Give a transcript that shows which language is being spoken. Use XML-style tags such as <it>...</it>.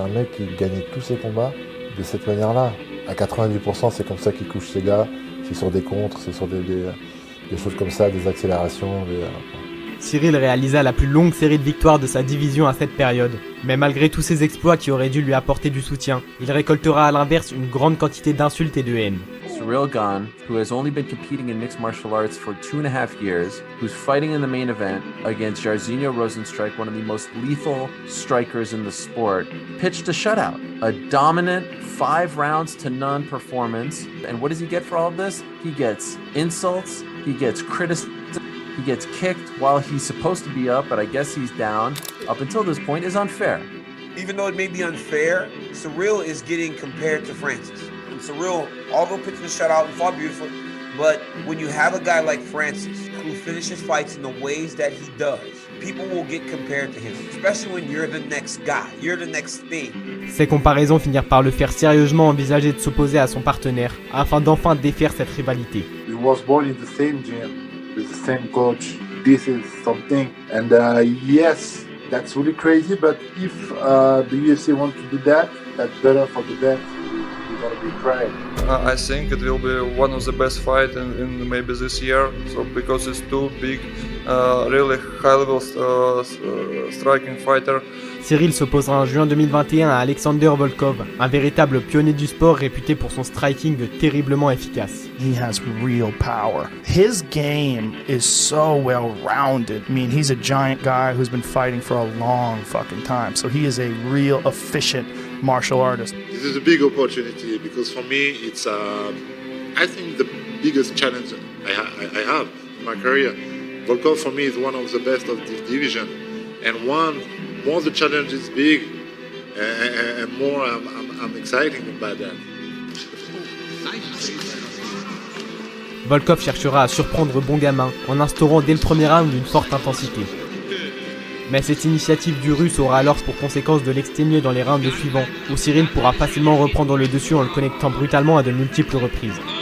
<fr>C'est un mec qui gagnait tous ses combats de cette manière-là. À 90%, c'est comme ça qu'il couche ses gars. C'est sur des contres, c'est sur des choses comme ça, des accélérations, Cyril réalisa la plus longue série de victoires de sa division à cette période. Mais malgré tous ces exploits qui auraient dû lui apporter du soutien, il récoltera à l'inverse une grande quantité d'insultes et de haine.</fr> <en>Ciryl Gane, who has only been competing in mixed martial arts for 2.5 years, who's fighting in the main event against Jairzinho Rozenstruik, one of the most lethal strikers in the sport, pitched a shutout, a dominant 5 rounds to none performance. And what does he get for all of this? He gets insults, he gets criticism, he gets kicked while he's supposed to be up, but I guess he's down. Up until this point is unfair. Even though it may be unfair, Ciryl is getting compared to Francis. And Ciryl, although pitched the shutout and fought beautifully, but when you have a guy like Francis who finishes fights in the ways that he does, people will get compared to him, especially when you're the next guy, you're the next thing.</en> <fr>Ces comparaisons finirent par le faire sérieusement envisager de s'opposer à son partenaire, afin d'enfin défaire cette rivalité.</fr> <en>We was born in the same gym, with the same coach. This is something, and yes, that's really crazy. But if the UFC want to do that, that's better for the belt. We're gonna be proud. I think it will be one of the best fights in maybe this year. So because it's 2 big, really high-level striking fighter.</en> <fr>Cyril s'opposera en juin 2021 à Alexander Volkov, un véritable pionnier du sport réputé pour son striking terriblement efficace.</fr> <en>He has real power. His game is so well-rounded. I mean, he's a giant guy who's been fighting for a long fucking time. So he is a real efficient martial artist. This is a big opportunity because for me, it's I think the biggest challenge I have in my career. Volkov for me is one of the best of this division, and more the challenge is big, and more I'm excited about that.</en> <fr>Volkov cherchera à surprendre bon gamin en instaurant dès le premier round une forte intensité. Mais cette initiative du Russe aura alors pour conséquence de l'exténuer dans les rounds suivants, où Cyril pourra facilement reprendre le dessus en le connectant brutalement à de multiples reprises.</fr>